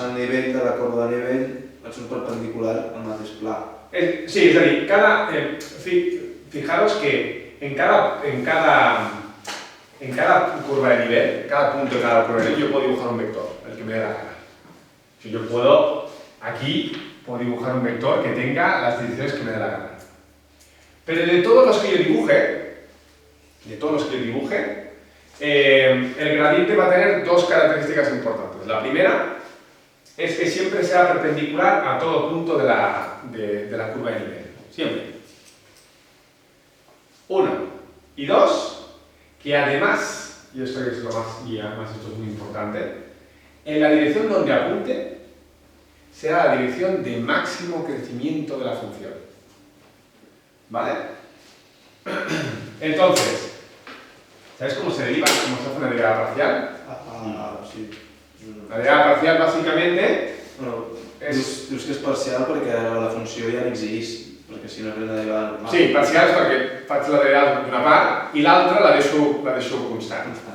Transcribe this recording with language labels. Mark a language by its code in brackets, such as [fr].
[ca] A nivell de la corba de nivell, ets un perpendicular al mateix pla. Sí, és a dir, [es] fijaros que en cada curva de nivel, cada punto de cada curva de nivel, yo puedo dibujar un vector, el que me dé la gana. Yo puedo, aquí, puedo dibujar un vector que tenga las direcciones que me dé la gana. Pero de todos los que yo dibuje, el gradiente va a tener dos características importantes. La primera es que siempre sea perpendicular a todo punto de la curva de nivel. Siempre. Uno. Y dos, que además, y esto es lo más, y además esto es muy importante, en la dirección donde apunte será la dirección de máximo crecimiento de la función. ¿Vale? Entonces, ¿sabes cómo se deriva? ¿Cómo se hace una derivada parcial? Sí. La derivada parcial básicamente Bueno, [ca] és... dius que és parcial perquè la funció ja no existeix, perquè si no és una derivada normal. Sí, parcial és perquè faig la derivada d'una part i l'altra la deixo constant.